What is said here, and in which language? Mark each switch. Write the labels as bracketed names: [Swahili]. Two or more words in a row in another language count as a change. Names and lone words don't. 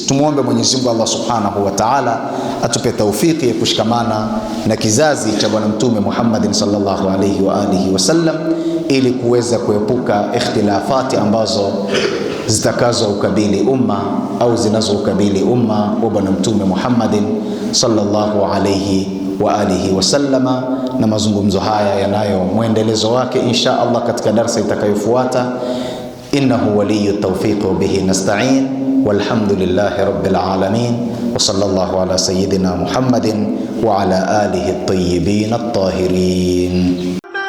[Swahili] Tumuombe Mwenyezi Mungu Allah [Arabic] سبحانه وتعالى [Swahili] atupe taufiki ya kushikamana na kizazi cha bwana mtume Muhammad [Arabic] صلى الله عليه وآله وسلم, [Swahili] ili kuweza kuepuka ikhtilafati ambazo zitakazo ukabili umma au zinazo ukabili umma wa bwana mtume Muhammad [Arabic] صلى الله عليه وآله وسلم. [Swahili] Na mazungumzo haya yanayo mwendelezo wake [Arabic] إن شاء الله [Swahili] katika darasa itakayofuata. [Arabic] إنه ولي التوفيق وبه نستعين والحمد لله رب العالمين, وصلى الله على سيدنا محمد وعلى آله الطيبين الطاهرين.